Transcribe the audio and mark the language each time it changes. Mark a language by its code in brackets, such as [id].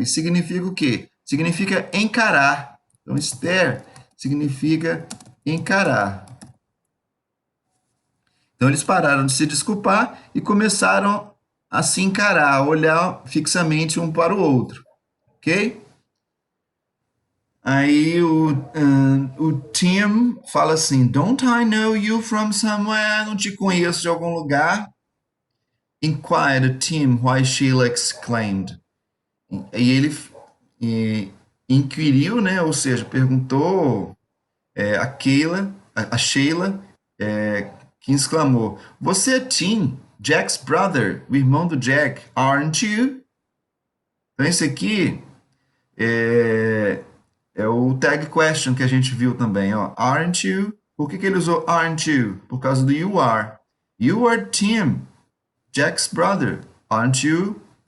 [pt] E significa o quê? Significa encarar. Então stare significa encarar. Então eles pararam de se desculpar e começaram a se encarar, a olhar fixamente um para o outro. Ok? Aí o Tim fala assim, [en] Don't I know you from somewhere? [pt] Não te conheço de algum lugar? [en] Inquired Tim why Sheila exclaimed. [pt] E ele inquiriu, né? Ou seja, perguntou a Sheila, que exclamou, você é Tim? [en] Jack's brother, [pt] o irmão do Jack, [en] aren't you? [pt] Então, esse aqui é o tag question que a gente viu também, ó. [en] Aren't you? [pt] Por que ele usou [en] aren't you? [pt] Por causa do [en] you are. You are Tim, Jack's brother, aren't you?